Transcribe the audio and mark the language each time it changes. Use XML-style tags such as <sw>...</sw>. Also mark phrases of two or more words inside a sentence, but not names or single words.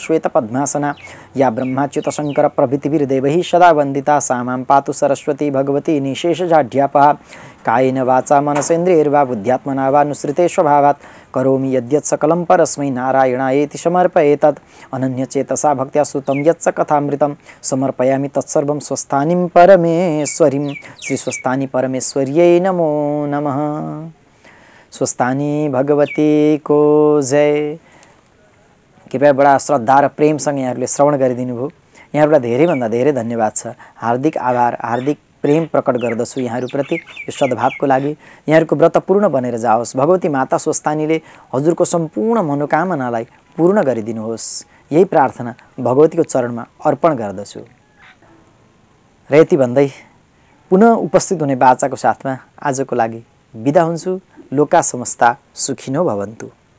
<sa>श्वेतपद्मासना या ब्रह्माच्युत शंकर प्रभृतिभिर्देवैः सदा वन्दिता सा मां पातु सरस्वती भगवती निशेषजाढ्यापहा कायेन वाचा मनसेन्द्रियैर्वा बुद्ध्यात्मना वा नुसृते स्वभावात् करोमि यद्यत् सकलं परस्मै नारायणायेति समर्पयेतत् अनन्यचेतसा भक्त्या श्रुतं यत्स कथामृतं समर्पयामि तत्सर्वं स्वस्थानीं परमेश्वरीं श्री स्वस्तानी परमेश्वर्यै नमो नमः।</sa> <ne>स्वस्थानी भगवती को जय। कृपया बडा श्रद्धा र प्रेमसँग यहाँहरूले श्रवण गरिदिनु भयो। यहाँहरूलाई धेरैभन्दा धेरै धन्यवाद छ। हार्दिक आभार, हार्दिक प्रेम प्रकट गर्दछु यहाँहरूप्रति। यो सद्भावको लागि यहाँहरूको व्रत पूर्ण बनेर जाओस्। भगवती माता स्वस्तानीले हजुरको सम्पूर्ण मनोकामनालाई पूर्ण गरिदिनुहोस्। यही प्रार्थना भगवतीको चरणमा अर्पण गर्दछु र यति भन्दै पुनः उपस्थित हुने बाचाको साथमा आजको लागि बिदा हुन्छु।</ne> <sa>लोका समस्ता सुखिनो भवन्तु।</sa>